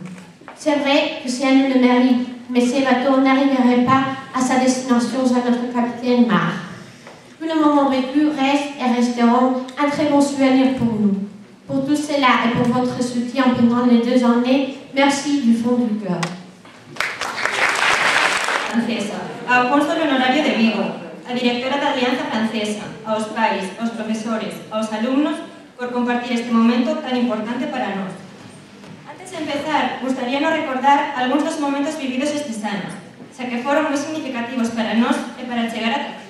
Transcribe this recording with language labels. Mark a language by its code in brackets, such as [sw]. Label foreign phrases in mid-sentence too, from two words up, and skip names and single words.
[fr] C'est vrai que si elle le mérite, mais ces bateaux n'arriveraient pas à sa destination sans notre capitaine Marc. Tous les moments vécus restent et resteront un très bon souvenir pour nous. Pour tout cela et pour votre soutien pendant les 2 années, merci du fond du cœur. [gl] Francesa, ao Cónsul Honorario de Vigo, a Directora da Alianza Francesa, aos pais, aos profesores, aos alumnos, por compartir este momento tan importante para nós. Antes de empezar, gustaríanos recordar algúns dos momentos vividos estes anos, xa que foron moi significativos para nós e para chegar ata aquí.